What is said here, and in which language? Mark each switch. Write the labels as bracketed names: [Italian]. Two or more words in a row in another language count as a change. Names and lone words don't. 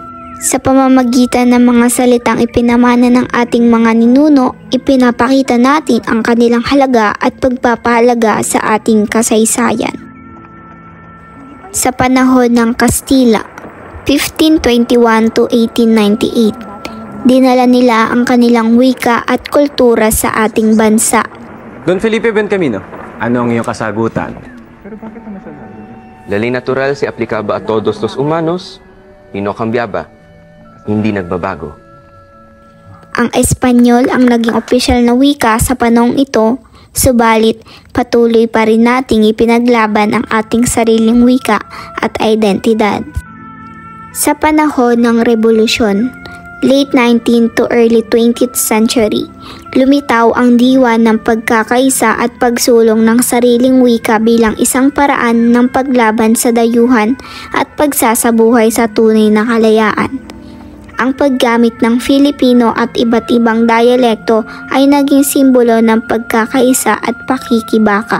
[Filipino] Sa pamamagitan ng mga salitang ipinamana ng ating mga ninuno, ipinapakita natin ang kanilang halaga at pagpapahalaga sa ating kasaysayan. Sa panahon ng Kastila, 1521 to 1898, dinala nila ang kanilang wika at kultura sa ating bansa. Don Felipe Bencamino, ano ang iyong kasagutan? [Spanish] La ley natural se aplicaba a todos los humanos y no cambiaba. [Filipino] Hindi nagbabago. Ang Espanyol ang naging opisyal na wika sa panahong ito, subalit patuloy pa rin nating ipinaglaban ang ating sariling wika at identidad. Sa panahon ng Revolusyon, [English] late 19th to early 20th century, [Filipino] lumitaw ang diwa ng pagkakaisa at pagsulong ng sariling wika bilang isang paraan ng paglaban sa dayuhan at pagsasabuhay sa tunay na kalayaan. Ang paggamit ng Filipino at iba't ibang dialekto ay naging simbolo ng pagkakaisa at pakikibaka.